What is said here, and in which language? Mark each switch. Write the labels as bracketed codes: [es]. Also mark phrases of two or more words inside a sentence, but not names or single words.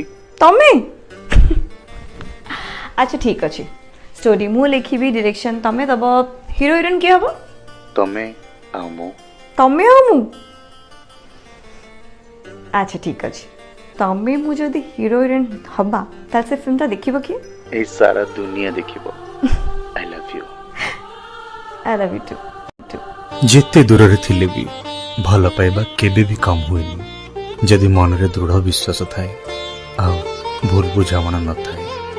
[or] ତମେ ଅଚ୍ଛା ଠିକ ଅଛି ଷ୍ଟୋରୀ ମୁ ଲେଖିବି ଡାଇରେକ୍ସନ ତମେ ଦବ [en] hero heroine [or] କିଏ ହବ ତମେ ଆଉ ମୁ ଅଚ୍ଛା ଠିକ ଅଛି ତମେ ମୁ ଯଦି [en] hero heroine [or] ହବା ତାହେଲେ ସେ ଫିଲ୍ମ ଟା ଦେଖିବ କି ଏ ସାରା ଦୁନିଆ ଦେଖିବ [en] I love you too [or] ଯେତେ ଦୂର ରେ ଥିଲେ ବି ଭଲ ପାଇବା କେବେ ବି କମ ହୁଏନି ଯଦି ମନ ରେ ଦୃଢ଼ ବିଶ୍ୱାସ ଥାଏ ଆଉ ଭୁଲ ବୁଝାମଣା ନ ଥାଏ।